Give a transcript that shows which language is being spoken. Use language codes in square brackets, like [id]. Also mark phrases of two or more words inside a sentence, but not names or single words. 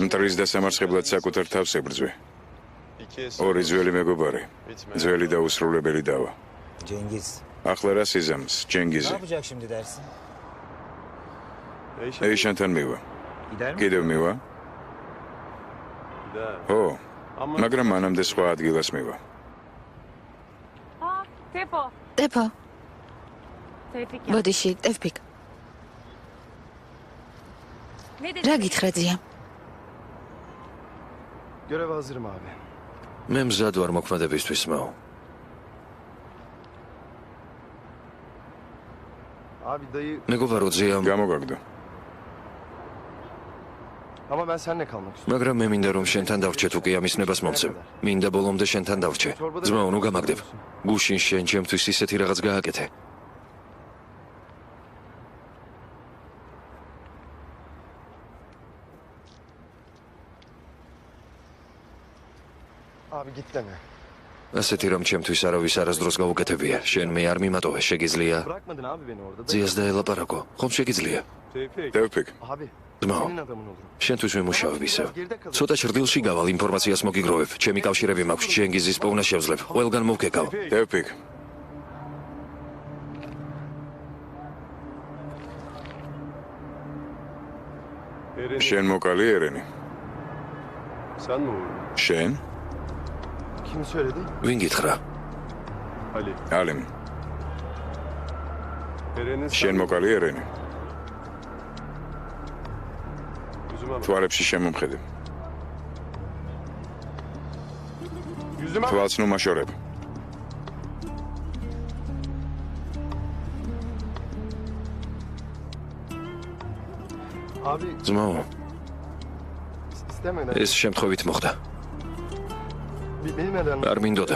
[ka] მტრის დასამარცხებლად საკუთარ თავს ებრძვი. [tr] iki [ka] ორი ძველი მეგობარი, ძველი დაუსრულებელი დავა. [tr] Cengiz. [ka] ახლა რა სიზამს, [tr] Ne [ka] ჯენგიზი? [tr] yapacak şimdi dersin? [ka] ეიშანთან მივა. [tr] Gider mi? [ka] კიდევ მივა? ო, მაგრამ მანამდე სხვა ადგილას მივა. [tr] Aa, Tepo. [ka] ტეფო, [tr] Tevfik ya. [ka] ბოდიში, ტევფიკ. [tr] Ne dedin? [ka] რა გითხრა ძია? [tr] Göreve hazırım abi. [ka] მე მზად ვარ მოქმედებისთვის, მაო. [tr] Abi dayı [ka] მეგობარო ძია, გამოგაგდო. [tr] ama ben seninle kalmak istiyorum. [ka] მაგრამ მე მინდა რომ შენთან დავრჩე თუ კი ამის ნებას მომცემ. მინდა ბოლომდე შენთან დავრჩე. ძმაო, ნუ გამაგდებ. გუშინ შენ ჩემთვის ისეთი რაღაც გააკეთე. [tr] Abi git deme. [ka] ასეთი რომ ჩემთვის არავის არასდროს გაუკეთებია. შენ მე არ მიმატოვე, შეგიძლია [tr] Bırakmadın abi beni orada. [ka] ძიას დაელაპარაკო. ხომ შეგიძლია? ტევფიკ, [tr] Abi [ka] ძმაო, [tr] senin adamın olurum. [ka] შენთვის ვიმუშავებ ისევ. ცოტა ჭრდილში გავალ, ინფორმაციას მოგიგროვებ. ჩემი კავშირები მაქვს, ჯენგიზის პოვნა შევძლებ. ყველგან მოვკეკავ. ტევფიკ. შენ მოკალი ერენი? [tr] Sen mi vurdun? [ka] შენ? [tr] Kim söyledi? [ka] ვინ გითხრა? [tr] Ali. [ka] ალიმ, [tr] Eren'in [ka] შენ მოკალი ერენი? [tr] Yüzüme bak. [ka] თვალებში შემომხედე. [tr] Yüzüme bak. [ka] თვალს ნუ მაშორებ. [tr] Abi [ka] ძმაო, [tr] istemeden. [ka] ეს შემთხვევით მოხდა. [tr] Bilmeden. [ka] არ მინდოდა.